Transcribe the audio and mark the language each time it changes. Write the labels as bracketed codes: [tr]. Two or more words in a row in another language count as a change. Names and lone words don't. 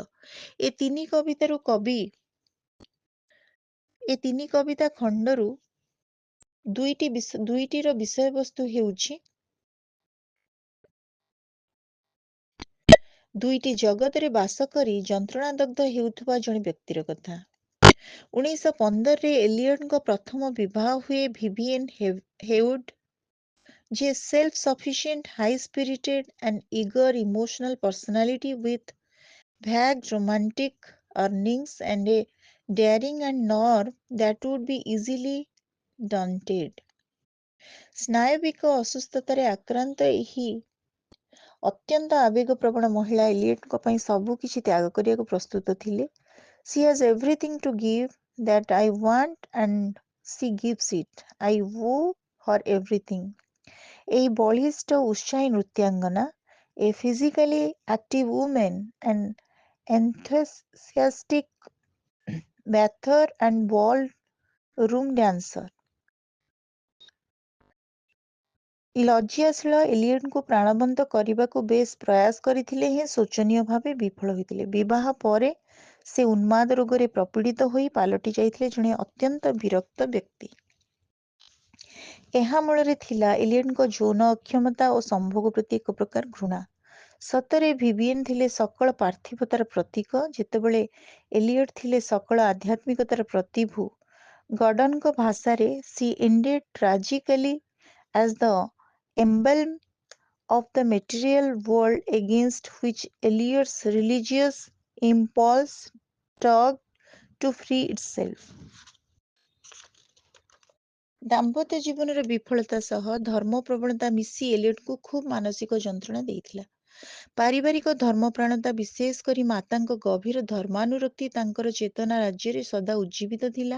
[or] ଏ ତିନି କବିତା ଖଣ୍ଡରୁ ଦୁଇଟିର ବିଷୟବସ୍ତୁ ହେଉଛି ଦୁଇଟି ଜଗତରେ ବାସ କରି ଯନ୍ତ୍ରଣାଦଗ୍ଧ ହେଉଥିବା ଜଣେ ବ୍ୟକ୍ତିର କଥା। 1915ରେ ଏଲିୟଟଙ୍କ ପ୍ରଥମ ବିବାହ ହୁଏ ଭିଭିଏନ୍ ହେଉଡ୍, ଯିଏ [en] self sufficient, high spirited and eager emotional personality with vague romantic earnings and a daring and nerve that would be easily daunted. [or] ସ୍ନାୟବିକ ଅସୁସ୍ଥତାରେ ଆକ୍ରାନ୍ତ ଏହି ଅତ୍ୟନ୍ତ ଆବେଗପ୍ରବଣ ମହିଳା ଏଲିୟଟଙ୍କ ପାଇଁ ସବୁ କିଛି ତ୍ୟାଗ କରିବାକୁ ପ୍ରସ୍ତୁତ ଥିଲେ। [en] She has everything to give that I want and she gives it. I owe her everything. [or] ଏହି ବଳିଷ୍ଠ ଉତ୍ସାହୀ ନୃତ୍ୟାଙ୍ଗନା, [en] a physically active woman, an enthusiastic bather and ball room dancer, [or] ଲଜ୍ଜାଶୀଳ ଏଲିୟଟଙ୍କୁ ପ୍ରାଣବନ୍ତ କରିବାକୁ ବେଶ୍ ପ୍ରୟାସ କରିଥିଲେ ହେଁ ଶୋଚନୀୟ ଭାବେ ବିଫଳ ହୋଇଥିଲେ। ବିବାହ ପରେ ସେ ଉନ୍ମାଦ ରୋଗରେ ପ୍ରପୀଡ଼ିତ ହୋଇ ପାଲଟି ଯାଇଥିଲେ ଜଣେ ଅତ୍ୟନ୍ତ ବିରକ୍ତ ବ୍ୟକ୍ତି। ଏହା ମୂଳରେ ଥିଲା ଏଲିୟଟଙ୍କ ଯୌନ ଅକ୍ଷମତା ଓ ସମ୍ଭୋଗ ପ୍ରତି ଏକ ପ୍ରକାର ଘୃଣା। ସତରେ ଭିଭିଏନ୍ ଥିଲେ ସକଳ ପାର୍ଥିବତାର ପ୍ରତୀକ, ଯେତେବେଳେ ଏଲିୟଟ ଥିଲେ ସକଳ ଆଧ୍ୟାତ୍ମିକତାର ପ୍ରତିଭୂ। ଗଡନଙ୍କ ଭାଷାରେ [en] "She ended tragically as the emblem of the material world against which Eliot's religious impulse tugged to free itself." [or] ଦାମ୍ପତ୍ୟ ଜୀବନର ବିଫଳତା ସହ ଧର୍ମ ପ୍ରବଣତା ମିଶି ଏଲିୟଟଙ୍କୁ ଖୁବ୍ ମାନସିକ ଯନ୍ତ୍ରଣା ଦେଇଥିଲା। ପାରିବାରିକ ଧର୍ମପ୍ରାଣତା, ବିଶେଷ କରି ମାତାଙ୍କ ଗଭୀର ଧର୍ମାନୁରକ୍ତି ତାଙ୍କର ଚେତନା ରାଜ୍ୟରେ ସଦା ଉଜ୍ଜୀବିତ ଥିଲା।